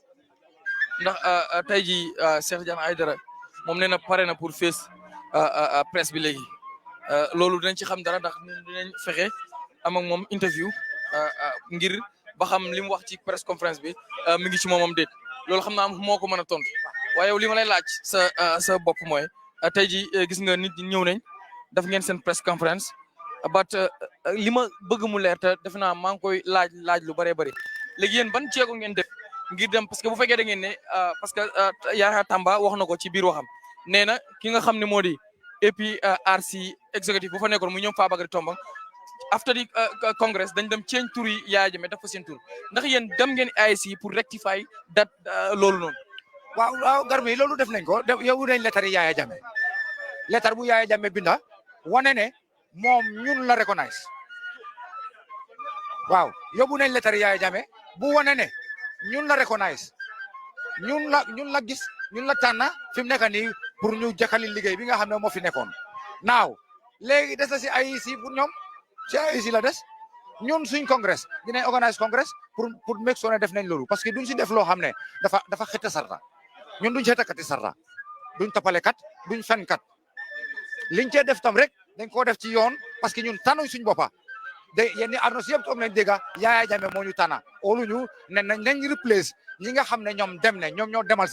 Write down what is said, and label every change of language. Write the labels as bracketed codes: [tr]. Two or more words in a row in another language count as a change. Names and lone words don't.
[wo] ndax tey jii Cheikh Tidiane Aidara moom nee na pare na pour face presse bi léegi loolu dinañ ci xam dara ndax dinañ fexe am ak moom interview ngir ba xam li mu wax ci [en] press conference [wo] bi mi ngi ci moomam déet loolu xam naa moo ko mën a tontu waaye yow li ma lay laaj sa bopp mooy tey jii gis nga nit ñi ñëw nañ def ngeen seen [en] press conference [wo] but li ma bëgg mu leer te defe naa maa ngi koy laaj lu bëree bëri léegi yéen ban jéego ngeen def ngir dem parce que bu fekkee da ngeen ne parce que Yahya Tamba wax na ko ci biir waxam nee na ki nga xam ne moo di APRC executive bu fa nekkoon mu ñoom Fabakary Tombong [en] after the congress [wo] dañ dem change tur yi Yaya Jammeh def fa seen tur ndax yéen dem ngeen AIC pour [en] rectify that [wo] loolu noonu. waaw Garmi loolu def nañ ko yow nañ lettre yi Yaya Jammeh lettre bu Yaya Jammeh binda wane ne moom ñun la recognize waaw yóbbu nañ lettre yi Yaya Jammeh bu wane ne ñun la recognize ñun la gis ñun la tànn fi mu nekk nii pour ñu jàkkali liggéey bi nga xam ne moo fi nekkoon naaw léegi des na si AIC pour ñoom si AIC la des ñun suñ congress dinañ organise congress pour [en] make sure [wo] ne def nañ loolu parce que duñ si def loo xam ne dafa xëtt sarta ñun duñ xëttakati sarta duñ tapalekat duñ fenkat liñ cee def tam rek dañ koo def ci yoon parce que ñun tànnuñ suñ boppa de yenn arnos yëpp toog nañ dégga Yaya Jammeh moo ñu tànna oluñu ne nañ replace ñi nga xam ne ñoom dem ne ñoom ñoo demal